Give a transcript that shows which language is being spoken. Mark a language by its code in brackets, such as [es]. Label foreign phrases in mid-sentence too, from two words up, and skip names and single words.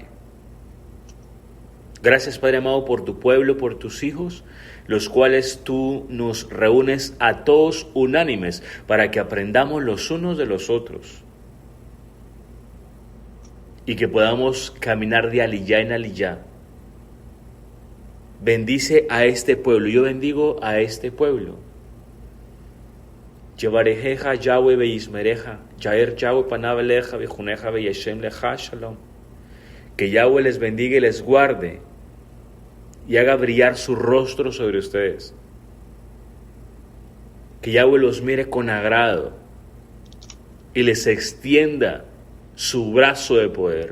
[es] Gracias, Padre amado, por tu pueblo, por tus hijos, los cuales tú nos reúnes a todos unánimes para que aprendamos los unos de los otros y que podamos caminar de aliyá en aliyá. Bendice a este pueblo. Yo bendigo a este pueblo. [he] יברכך יהוה וישמרך יאר יהוה פניו אליך ויחנך וישם לך שלום. [es] Que Yahweh les bendiga y les guarde y haga brillar su rostro sobre ustedes. Que Yahweh los mire con agrado y les extienda su brazo de poder.